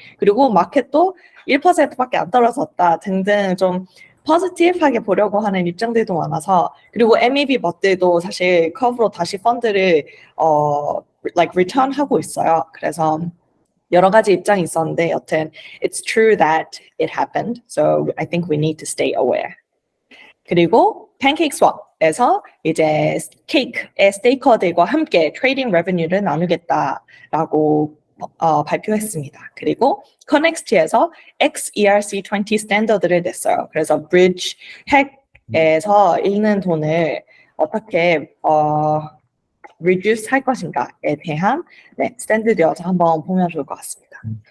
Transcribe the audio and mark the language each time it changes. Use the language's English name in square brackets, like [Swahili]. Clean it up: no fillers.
[Korean] 그리고 마켓도 1%밖에 안 떨어졌다 등등 좀 포지티브하게 보려고 하는 입장들도 많아서 그리고 MEB 버들도 사실 커브로 다시 펀드를 like return하고 있어요. 그래서 여러 가지 입장이 있었는데 여튼 [English] it's true that it happened. So I think we need to stay aware. [Korean] 그리고 팬케이크 스왑에서 이제 케이크의 스테이커들과 함께 트레이딩 레베뉴를 나누겠다라고 발표했습니다. 그리고 커넥스트에서 XERC20 스탠더드를 냈어요. 그래서 브리지 핵에서 잃는 돈을 어떻게 reduce 할 것인가에 대한 스탠드드여서 한번 보면 좋을 것 같습니다.